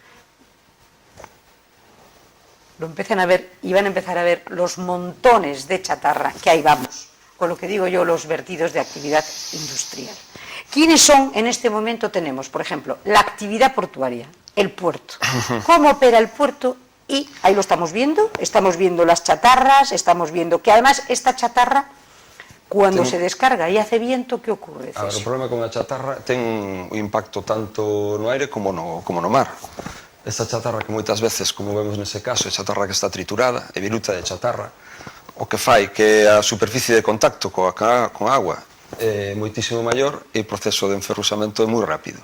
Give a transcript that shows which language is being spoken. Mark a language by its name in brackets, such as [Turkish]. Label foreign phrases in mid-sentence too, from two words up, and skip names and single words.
[Spanish] Lo empiezan a ver y van a empezar a ver los montones de chatarra que ahí vamos, con lo que digo yo, los vertidos de actividad industrial. ¿Quiénes son en este momento? Tenemos, por ejemplo, la actividad portuaria, el puerto. ¿Cómo opera el puerto? Y ahí lo estamos viendo las chatarras, estamos viendo que además esta chatarra Cuando se descarga e hace viento, que ocurre? [Galician] A ver, o problema con a chatarra ten un impacto tanto no aire como no mar. Esta chatarra que moitas veces, como vemos nese caso, é chatarra que está triturada, é viruta de chatarra, o que fai que a superficie de contacto con agua é moitísimo maior e o proceso de enferruxamento é moi rápido.